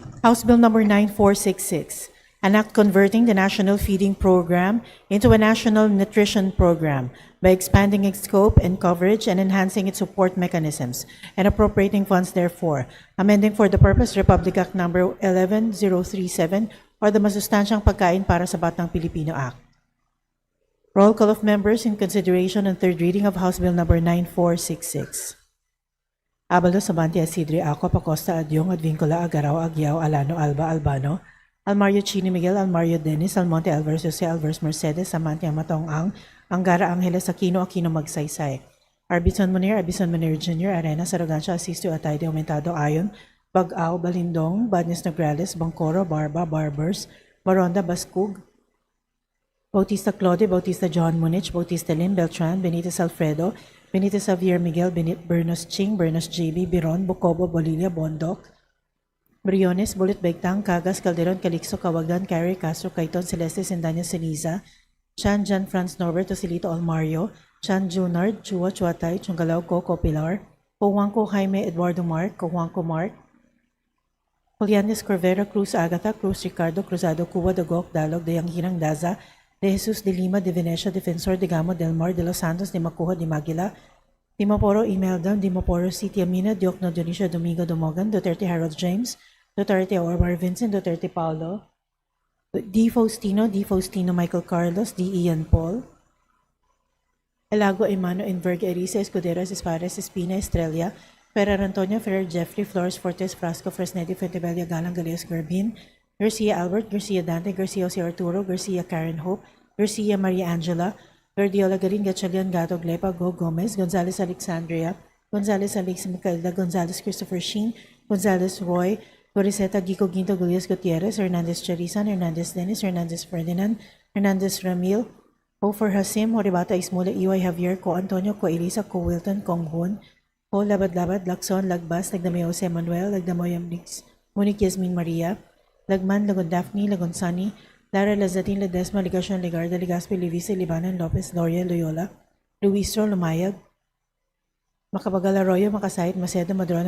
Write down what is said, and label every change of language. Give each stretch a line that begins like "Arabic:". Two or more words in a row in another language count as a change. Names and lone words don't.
English: House Bill number 9466, an act converting the National Feeding Program into a National Nutrition Program by expanding its scope and coverage and enhancing its support mechanisms and appropriating funds therefore, amending for the purpose Republic Act number 11037 or the Masustansyang Pagkain para sa Batang Pilipino Act. Roll call of members in consideration and third reading of House Bill number 9466. Abalo, Sabante, Asidre, Ako, Pacosta, Adyong, Advincula, Agaraw, Agyao, Alano, Alba, Albano, Almario Chini Miguel, Almario Dennis, Almonte Alvarez, Jose Alvarez Mercedes, Samante Amatong Angara Angeles, Aquino Magsaysay, Arbison Munir Jr., Arena, Saragancha, Asisto, Atay de Aumentado, Ayon, Bagao, Balindong, Badnes Nograles, Bangkoro, Barba, Barbers, Maronda, Bascug, Bautista Claude, Bautista John Munich, Bautista Lim, Beltran, Benitez Alfredo, Benitez Xavier Miguel, Bernos Ching, Bernos JB, Biron, Bucobo, Bolilia, Bondok, Briones, Bulit Baigtang, Cagas, Calderon, Calixto, Kawagan, Carrie, Castro, Cayton, Celeste, Sendanya, Ceniza, Chan, Jan, Franz, Norbert, Osilito, Almario, Chan, Junard, Chua, Chuatay, Chungalaw, Coco, Pilar, Cojuanco, Jaime, Eduardo Mark, Cojuanco Mark, Julianes, Corvera, Cruz, Agatha, Cruz, Ricardo, Cruzado, Cuba, Dagok, Dalog, Dayang Hirang, Daza, De Jesus, De Lima, De Venecia, Defensor, De Gamo, Del Mar, De Los Santos, De Macuja, De Maguila, Dimaporo, Imelda, Dimaporo, City Amina, Diokno, Dionisio, Domingo, Domogan, Duterte, Harold James, Duterte, Omar Vincent, Duterte, Paulo, D. Faustino, Michael Carlos, D. Ian Paul, Elago, Emano, Enverga, Erice, Escuderas, Espares, Espina, Estrella, Ferrer Antonio, Ferrer Jeffrey, Flores Fortes, Frasco, Fresnedi, Fuentebella, Galang, Galeos, Garbin, Garcia Albert, Garcia Dante, Garcia Jose Arturo, Garcia Karen Hope, Garcia Maria Angela, Guardiola Garin, Gatchalian, Gato, Glepa, Go Gomez, Gonzales Alexandria, Gonzales Alex Micaela, Gonzales Christopher Sheen, Gonzales Roy, Goriseta Gico Ginto Gullias Gutierrez, Hernandez Charisan, Hernandez Dennis, Hernandez Ferdinand, Hernandez Ramil, Hofer Hasim, Horibata Ismula, Iway Javier, Ko Antonio, Ko Elisa, Ko Wilton, Kong Hun, Ko Labad-Labad, Lacson, Lagbas, Lagdamay Jose Manuel, Lagdamoyam Nix, Monique Yasmin Maria, Lagman, Lagon Daphne, Lagon Sunny, Lara Lazatin, Ledesma, Ligacion, Legarda, Legaspi, Levice, Libanan, Lopez, Loria, Loyola, Luistro, Lumayag, Macabagal Arroyo, Makasayit, Maceda, Madrona,